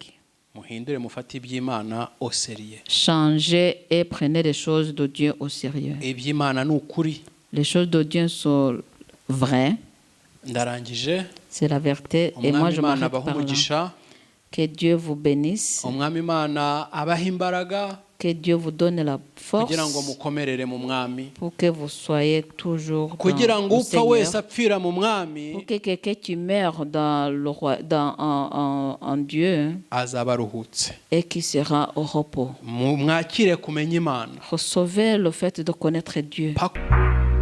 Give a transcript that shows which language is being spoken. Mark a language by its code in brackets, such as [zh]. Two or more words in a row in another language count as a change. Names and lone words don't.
[rn] muhindure mufate iby'Imana [fr] au sérieux. changez et prenez les choses de Dieu au sérieux. [rn] Iby'Imana ni ukuri. [fr] Les choses de Dieu sont vraies, [rn] Ndarangije. [fr] c'est la vérité. Et moi, [rn] Umwami [fr] je [rn] Imana [fr] m'arrête [rn] abaha [fr] par là. [rn] umugisha. [fr] Que Dieu vous bénisse. [rn] Umwami Imana abaha imbaraga [fr] Que Dieu vous donne la force [rn] kugira ngo mukomerere mu mwami, [fr] pour que vous soyez toujours [rn] kugira [fr] dans [rn] ngo [fr] le [rn] upfa wese [fr] Seigneur. [rn] apfira mu mwami [fr] Pour que quelqu'un qui meurt dans le roi, en Dieu [rn] azaba aruhutse. [fr] et qui sera au repos. [rn] Mwakire kumenya Imana. [fr] Recevez le fait de connaître Dieu. Paka